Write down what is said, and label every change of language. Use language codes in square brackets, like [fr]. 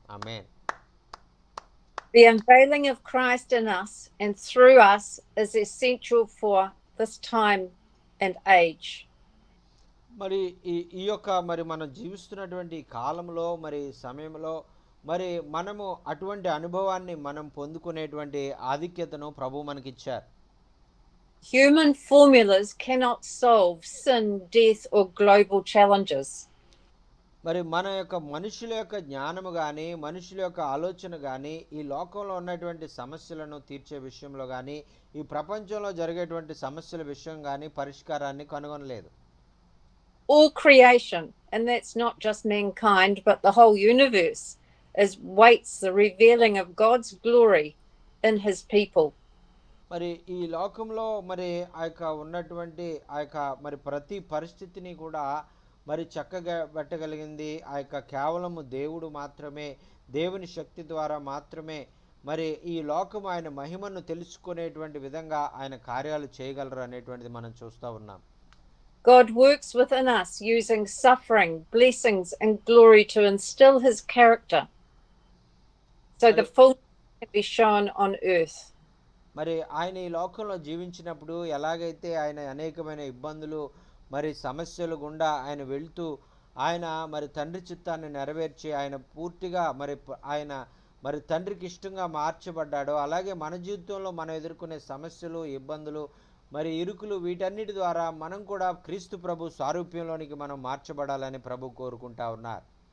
[te] Amen. [en] The unveiling of Christ in us and through us is essential for this time and age. [te] మరి ఈ యొక్క మరి మనం జీవిస్తున్నటువంటి కాలంలో మరి సమయంలో మరి మనము అటువంటి అనుభవాన్ని మనం పొందుకునేటువంటి ఆధిక్యతను ప్రభు మనకిచ్చారు. [en] Human formulas cannot solve sin, death or global challenges. [te] మరి మన యొక్క మనుషుల యొక్క జ్ఞానము కానీ, మనుషుల యొక్క ఆలోచన కానీ ఈ లోకంలో ఉన్నటువంటి సమస్యలను తీర్చే విషయంలో కానీ, ఈ ప్రపంచంలో జరిగేటువంటి సమస్యల విషయం కానీ పరిష్కారాన్ని కనుగొనలేదు. All creation, and that's not just mankind but the whole universe, waits the revealing of God's glory in his people. మరి ఈ లోకంలో మరి ఆ యొక్క ఉన్నటువంటి ఆ యొక్క మరి ప్రతి పరిస్థితిని కూడా మరి చక్కగా పెట్టగలిగింది ఆ యొక్క కేవలము దేవుడు మాత్రమే, దేవుని శక్తి ద్వారా మాత్రమే మరి ఈ లోకం ఆయన మహిమను తెలుసుకునేటువంటి విధంగా ఆయన కార్యాలు చేయగలరు అనేటువంటిది మనం చూస్తూ ఉన్నాం. [en] God works within us using suffering, blessings, and glory to instill his character so the [te] మరి [en] fullness can be shown on earth. [te] మరి ఆయన ఈ లోకంలో జీవించినప్పుడు ఎలాగైతే ఆయన అనేకమైన ఇబ్బందులు మరి సమస్యలు గుండా ఆయన వెళ్తూ ఆయన మరి తండ్రి చిత్తాన్ని నెరవేర్చి ఆయన పూర్తిగా ఆయన మరి తండ్రికి ఇష్టంగా మార్చబడ్డాడో అలాగే మన జీవితంలో మనం ఎదుర్కొనే సమస్యలు ఇబ్బందులు మరి ఇరుకులు వీటన్నిటి ద్వారా మనం కూడా క్రీస్తు ప్రభు సారూప్యంలోనికి మనం మార్చబడాలని ప్రభు కోరుకుంటా ఉన్నారు.